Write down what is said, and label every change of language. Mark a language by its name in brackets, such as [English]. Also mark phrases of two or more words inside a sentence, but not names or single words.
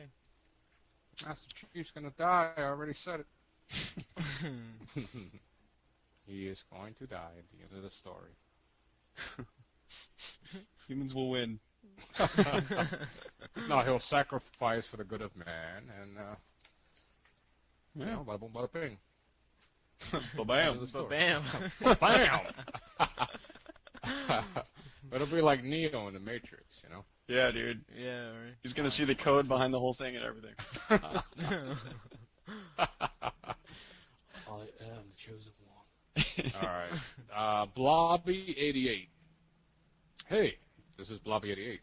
[English] Master Chief's gonna die, I already said it. He is going to die at the end of the story. Humans will win. No, he'll sacrifice for the good of man, and, bada boom, bada bing. Ba-bam. Bam. Bam! It'll be like Neo in the Matrix, you know? Yeah, dude. Yeah, right. He's going to see the code behind the whole thing and everything. I am the chosen one. Alright. Blobby88. Hey, this is Blobby88.